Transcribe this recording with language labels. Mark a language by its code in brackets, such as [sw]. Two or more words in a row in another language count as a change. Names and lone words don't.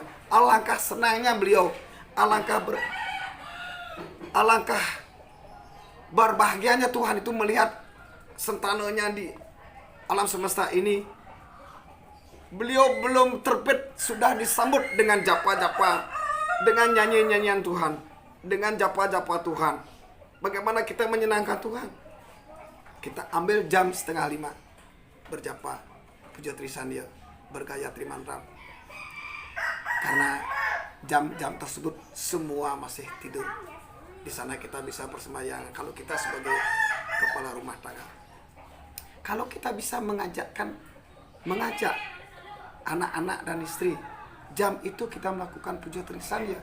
[id] Alangkah senangnya beliau, alangkah berbahagianya Tuhan itu melihat sentananya di alam semesta ini. Beliau belum terbit sudah disambut dengan japa-japa, dengan nyanyi-nyanyian Tuhan, dengan japa-japa Tuhan. Bagaimana kita menyenangkan Tuhan? Kita ambil jam 4:30 berjapa puja Trisania, bergayatri mantra. Karena jam-jam tersebut semua masih tidur. Di sana kita bisa bersembahyang. Kalau kita sebagai kepala rumah tangga, kalau kita bisa mengajak anak-anak dan istri, jam itu kita melakukan puja Trisania.